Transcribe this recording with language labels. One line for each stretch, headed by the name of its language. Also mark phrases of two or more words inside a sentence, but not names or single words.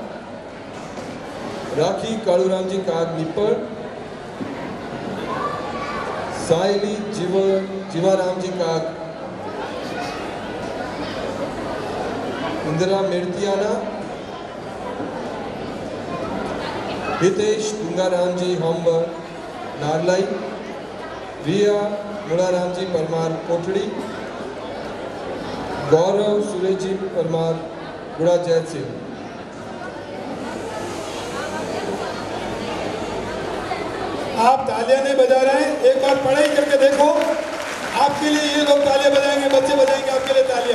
Hindi: राखी कालूराम जी काग निप्पड़, सायली जीवाराम जी काग इंदिरा मेड़तियाना, हितेश डुंगाराम जी होमबर नारलाई, रिया मुड़ाराम जी परमार कोटड़ी, गौरव सुरेश जी परमार गुड़ा जैत सिंह। आप तालियां नहीं बजा रहे हैं, एक बार पढ़ाई करके देखो, आपके लिए ये लोग तालियां बजाएंगे, बच्चे बजाएंगे आपके लिए तालियां।